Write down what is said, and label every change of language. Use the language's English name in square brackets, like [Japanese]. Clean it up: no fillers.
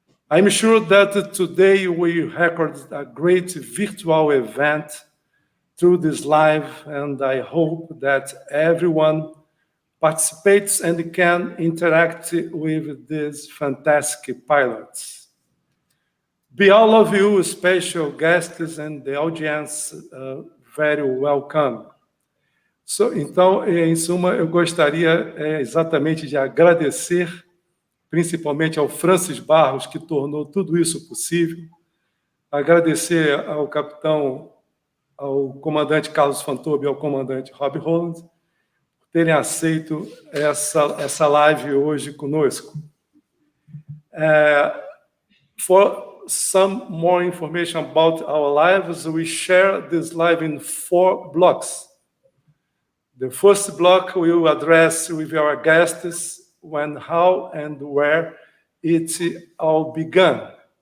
[English] I'm sure that today we record a great virtual event through this live, and I hope that everyone participates and can interact with these fantastic pilots. Be all of you special guests and the audience very welcome. [Portuguese] Então, em suma, eu gostaria exatamente de agradecer, principalmente ao Francis Barros, que tornou tudo isso possível, agradecer ao capitão, ao comandante Carlos Fantoba e ao comandante Rob Holland, terem aceito essa live hoje conosco. [English] For some more information about our lives, we share this live in 4 blocks. The first block we will address with our guests when, how, and where it all began.